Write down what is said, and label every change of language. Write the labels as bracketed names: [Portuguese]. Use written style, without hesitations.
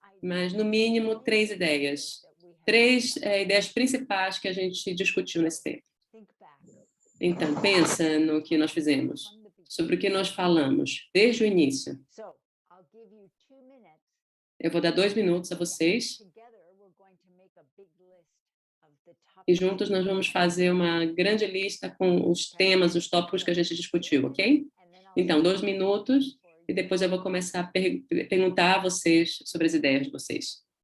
[Portuguese] Mas, no mínimo, 3 ideias. 3 ideias principais que a gente discutiu nesse tempo. [English] think back [Portuguese] Então, pensa no que nós fizemos, [English] from the beginning. [Portuguese] sobre o que nós falamos desde o início. [English] So I'll give you 2 minutes. [Portuguese] Eu vou dar 2 minutos a vocês [English] Together we're going to make a big list of the [Portuguese] e [English] topics. [Portuguese] juntos nós vamos fazer uma grande lista com os temas, os tópicos que a gente discutiu, ok? [English] And then I'll [Portuguese] Então, [English] start [Portuguese] 2 minutos e depois eu vou começar a perguntar a vocês sobre as ideias de vocês.